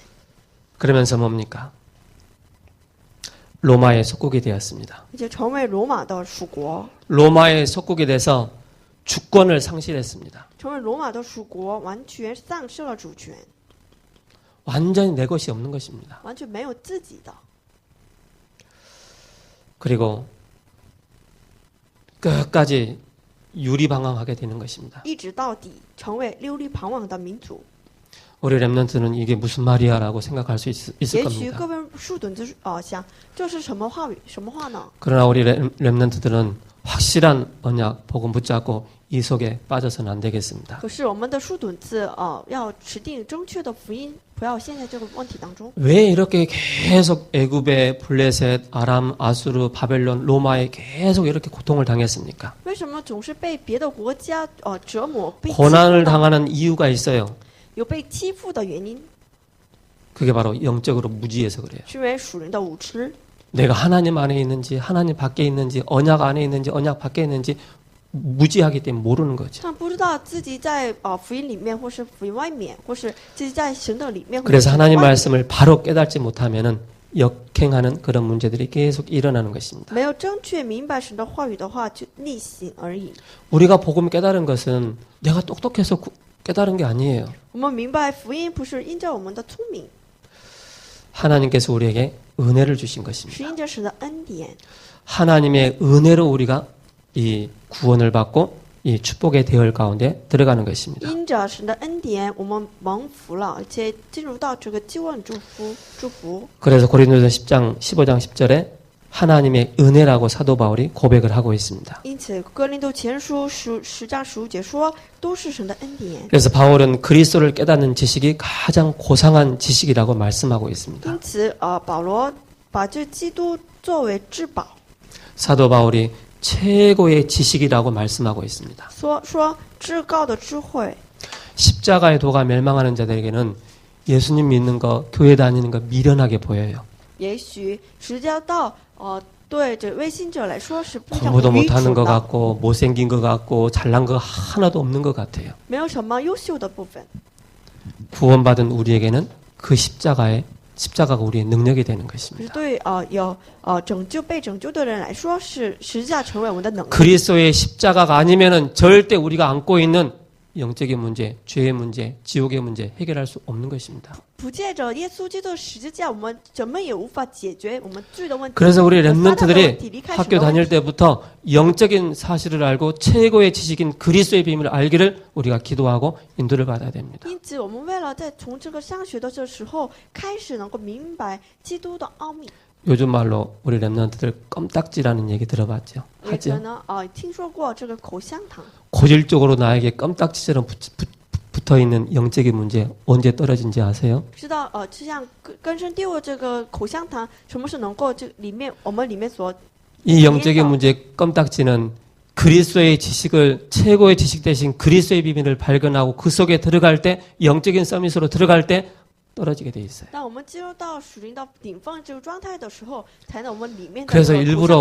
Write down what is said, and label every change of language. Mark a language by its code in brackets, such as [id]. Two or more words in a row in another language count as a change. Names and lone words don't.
[ko] 그러면서 뭡니까? 로마의 속국이 되었습니다. [zh] 而且成为罗马的属国。 [ko] 로마의 속국이 돼서 주권을 상실했습니다. [zh] 成为罗马的属国，完全丧失了主权， [ko] 완전히 내 것이 없는 것입니다. [zh] 完全没有自己的， [ko] 그리고 끝까지 유리방황하게 되는 것입니다. [zh] 一直到底成为溜里旁往的民族。 [ko] 우리 렘넌트는 이게 무슨 말이야라고 생각할 수 있을 [zh] 也许 [ko] 겁니다. [zh] 各位树墩子想这是什么话语？什么话呢？ [ko] 그러나 우리 렘넌트들은 확실한 언약 복음 붙잡고 이 속에 빠져서는 안 되겠습니다. [zh] 可是我们的树墩子要持定正确的福音，不要陷在这个问题当中。 [ko] 왜 이렇게 계속 애굽의 블레셋, 아람, 아수르, 바벨론, 로마에 계속 이렇게 고통을 당했습니까? [zh] 为什么总是被别的国家折磨、被欺负 [ko] 고난을 [zh] 呢？ [ko] 당하는 이유가 있어요. [zh] 有被欺负的原因， [ko] 그게 바로 영적으로 무지해서 그래요. [zh] 是因为属人的无知。 [ko] 내가 하나님 안에 있는지 하나님 밖에 있는지 언약 안에 있는지 언약 밖에 있는지 무지하기 때문에 모르는 거죠. [zh] 他不知道自己在福音里面，或是福音外面，或是自己在神的里面。或者 [ko] 그래서 [zh] 神的 [ko] 하나님 [zh] 外面 [ko] 말씀을 바로 깨닫지 못하면은 역행하는 그런 문제들이 계속 일어나는 것입니다. [zh] 没有正确明白神的话语的话，就逆行而已。 [ko] 우리가 복음 깨달은 것은 내가 똑똑해서 깨달은 게 아니에요. [zh] 我们明白福音不是因着我们的聪明， [ko] 하나님께서 우리에게 은혜를 주신 [zh] 是 [ko] 것입니다. [zh] 因着神的恩典， [ko] 하나님의 은혜로 우리가 이 구원을 받고 이 축복의 대열 가운데 들어가는 것입니다. [zh] 因着神的恩典，我们蒙福了，而且进入到这个救恩祝福。 [ko] 그래서 고린도서 15장 10절에 하나님의 은혜라고 사도 바울이 고백을 하고 있습니다. [zh] 因此，哥林多前书10章15节说，都是神的恩典。 [ko] 그래서 바울은 그리스도를 깨닫는 지식이 가장 고상한 지식이라고 말씀하고 있습니다. [zh] 因此，保罗把这基督作为至宝， [ko] 사도 바울이 최고의 지식이라고 말씀하고 있습니다. [zh] 说至高的智慧。 [ko] 십자가의 도가 멸망하는 자들에게는 예수님 믿는 거, 교회 다니는 거 미련하게 보여요. [zh] 也许十字架道，对这未信者来说是非常 [ko] 공부도 [zh] 愚 [ko] 못하는 [zh] 蠢 [ko] 것 [zh] 的， [ko] 같고 못생긴 것 같고 잘난 거 하나도 없는 것 같아요. [zh] 没有什么优秀的部分。 [ko] 구원받은 우리에게는 그 십자가가 우리의 능력이 되는 [zh] 可是 [ko] 것입니다. [zh] 对有被拯救的人来说，是十字架成为我们的能力。 [ko] 그리스도의 십자가가 아니면은 절대 우리가 안고 있는 영적인 문제, 죄의 문제, 지옥의 문제 해결할 수 없는 것입니다. [zh] 不借着耶稣基督的十字架，我们怎么也无法解决我们罪的问题。 [ko] 그래서 우리 [zh] 撒旦的问题 [ko] 렘넌트들이 [zh] 离开神 [ko] 학교 [zh] 的问 [ko] 다닐 [zh] 题。 [ko] 때부터 영적인 사실을 알고 최고의 지식인 그리스도의 비밀을 알기를 우리가 기도하고 인도를 받아야 됩니다. [zh] 因此，我们为了在从这个上学的这时候开始能够明白基督的奥秘， [ko] 요즘 말로 우리 렘넌트들 껌딱지라는 얘기 들어봤죠? [zh] 也可 [ko] 하죠? [zh] 能听说过这个口香糖。 [ko] 고질적으로 나에게 껌딱지처럼 붙어있는 영적인 문제 언제 떨어진지 아세요? [zh] 知道就像根深蒂固这个口香糖，什么是能够这里面我们里面所 [ko] 이 영적인 문제 껌딱지는 그리스도의 지식을 최고의 지식 대신 그리스도의 비밀을 발견하고 그 속에 들어갈 때 영적인 서밋으로 들어갈 때 떨어지게 돼 있어요. [zh] 当我们进入到属灵到顶峰这个状态的时候，才能我们里面的 [ko] 그래서 [zh] 这个口 [ko] 일부러